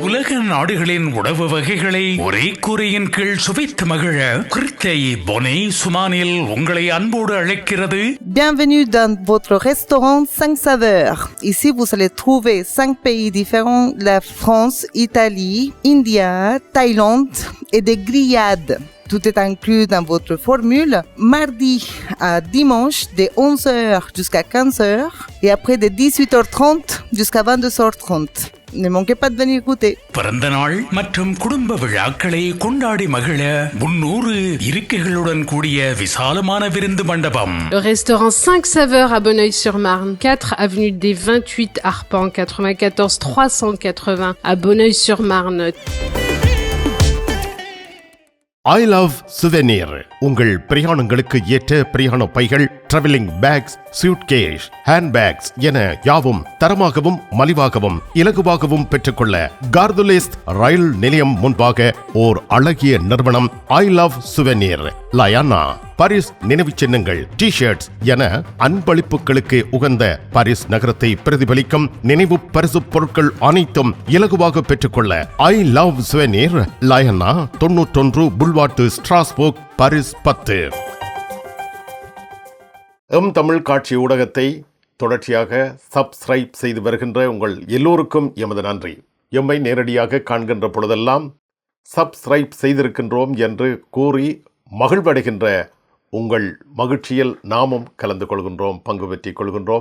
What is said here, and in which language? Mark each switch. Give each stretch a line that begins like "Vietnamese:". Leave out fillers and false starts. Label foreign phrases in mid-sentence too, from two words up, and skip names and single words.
Tamil: உலக நாடுகளின் உணவு வகைகளை ஒரே கூரையின் கீழ் சுவைத்து மகிழ கிருத்தை பொனே சுமானில் உங்களை அன்போடு அழைக்கிறது.
French: Bienvenue dans votre restaurant 5 saveurs. Ici, vous allez trouver 5 pays différents, la France, Italie, India, Thaïlande et des grillades. Tout est inclus dans votre formule. Mardi à dimanche, de 11h jusqu'à 15h et après de 18h30 jusqu'à 22h30. Ne manquez pas de venir goûter.
Tamil: பிறந்த நாள் மற்றும் குடும்ப விழாக்களை கொண்டாடி மகிழ 300 இருக்கைகளுடன் கூடிய விசாலமான விருந்து மண்டபம்.
French: Le restaurant 5 saveurs à Bonneuil-sur-Marne, 4 avenue des 28 Arpents, 94 380 à Bonneuil-sur-Marne.
Tamil: I love souvenir. உங்கள் பிரயாணங்களுக்கு ஏற்ற பிரயாண பைகள்,
English: travelling bags,
Tamil: சூட்கேஸ், ஹேண்ட்பேக்ஸ் என யாவும் தரமாகவும் மலிவாகவும் இலகுவாகவும் பெற்றுக்கொள்ள கார்துலேஸ் ரயில் நிலையம் முன்பாக ஓர் அழகிய நிறுவனம் I love souvenir. லயானா பாரிஸ் நினைவு சின்னங்கள், டி-ஷர்ட்ஸ் என அன்பளிப்புகளுக்கு உகந்த பாரிஸ் நகரத்தை பிரதிபலிக்கும் நினைவு பரிசு பொருட்கள் அனைத்தும் இலகுவாக பெற்றுக்கொள்ள I love souvenir. லயானா 91 புல்வார்ட் ஸ்ட்ராஸ்போர்க், பாரிஸ் 10. தமிழ் காட்சி ஊடகத்தை தொடர்ச்சியாக சப்ஸ்கிரைப் செய்து வருகின்ற உங்கள் எல்லோருக்கும் எமது நன்றி. எம்மை நேரடியாக காண்கின்ற பொழுதெல்லாம் சப்ஸ்கிரைப் செய்திருக்கின்றோம் என்று கூறி மகிழ்வடைகின்ற உங்கள் மகிழ்ச்சியில் நாமும் கலந்து கொள்கின்றோம், பங்கு பெற்றிக் கொள்கின்றோம்.